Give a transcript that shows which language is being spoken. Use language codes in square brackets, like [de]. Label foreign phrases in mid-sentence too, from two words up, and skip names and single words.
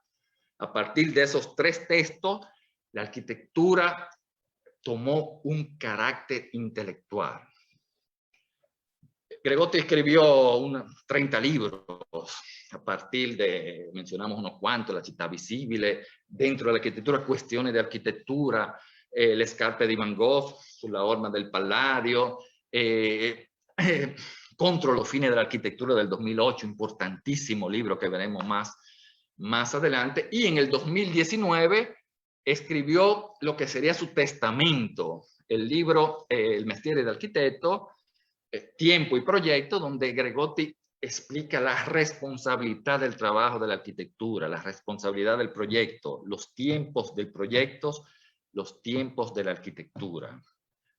[es] A partir de esos 3 textos, la arquitectura tomó un carácter intelectual. Gregotti escribió 30 libros a partir de, mencionamos unos cuantos, La città visibile, dentro de la arquitectura, Cuestiones de arquitectura, Le scarpe di Van Gogh, Sulla orma del Palladio, Contro los fines de la arquitectura del 2008, importantísimo libro que veremos más adelante. Y en el 2019 escribió lo que sería su testamento, el libro El mestiere del arquitecto, Tiempo y proyecto, donde Gregotti explica la responsabilidad del trabajo de la arquitectura, la responsabilidad del proyecto, los tiempos del proyecto, los tiempos de la arquitectura.